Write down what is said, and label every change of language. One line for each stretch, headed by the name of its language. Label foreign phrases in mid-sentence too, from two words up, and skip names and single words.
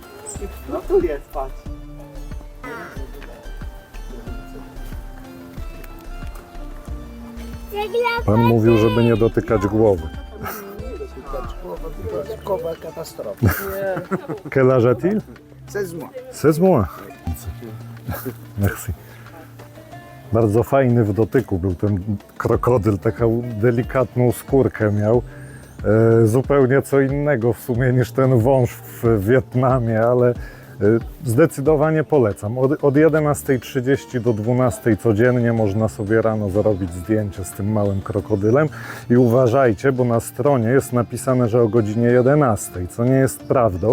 Polish: No tu jest, patrz. Pan mówił, żeby nie dotykać głowy. Dodatkowa katastrofa.
French: Quelle âge a-t-il? 16 mois. 16 mois. Merci.
Polish: Bardzo fajny w dotyku był ten krokodyl, taką delikatną skórkę miał. Zupełnie co innego w sumie niż ten wąż w Wietnamie, ale zdecydowanie polecam. Od 11:30 do 12:00 codziennie można sobie rano zrobić zdjęcie z tym małym krokodylem i uważajcie, bo na stronie jest napisane, że o godzinie 11:00, co nie jest prawdą.